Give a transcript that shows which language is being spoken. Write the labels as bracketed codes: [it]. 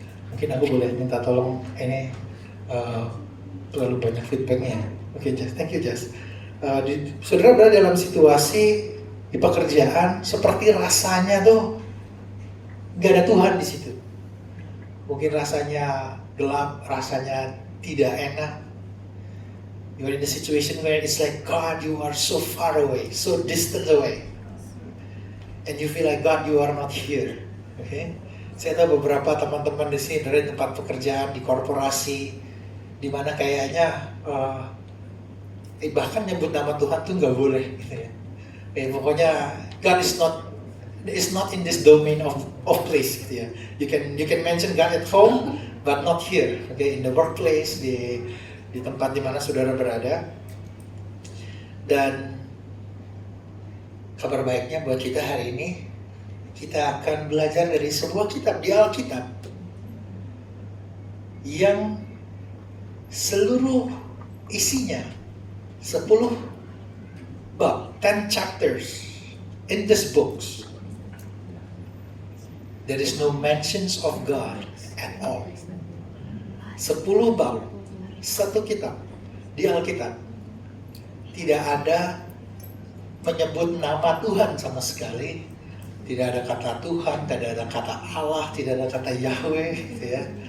[id] Mungkin aku boleh minta tolong ini terlalu banyak feedbacknya. Oke, Jess, [en] thank you, [id] Jess. Saudara berada dalam situasi di pekerjaan seperti rasanya tuh gak ada Tuhan di situ. Mungkin rasanya gelap, rasanya tidak enak. [en] You're in a situation where it's like, God, you are so far away, so distant away. And you feel like, God, you are not here. Okay? [id] Saya tahu beberapa teman-teman di sini dari tempat pekerjaan di korporasi, di mana kayaknya bahkan nyebut nama Tuhan tuh nggak boleh, gitu ya. Pokoknya [en] God is not in this domain of place, [id] gitu ya. [en] You can mention God at home, but not here. Okay, in the workplace, [id] di tempat di mana saudara berada. Dan kabar baiknya buat kita hari ini, kita akan belajar dari sebuah kitab di Alkitab yang seluruh isinya 10 bab, [en] 10 chapters. In these books there is no mentions of God at all. [id] 10 bab, satu kitab di Alkitab, tidak ada menyebut nama Tuhan sama sekali. Tidak ada kata Tuhan, tidak ada kata Allah, tidak ada kata Yahweh, gitu ya.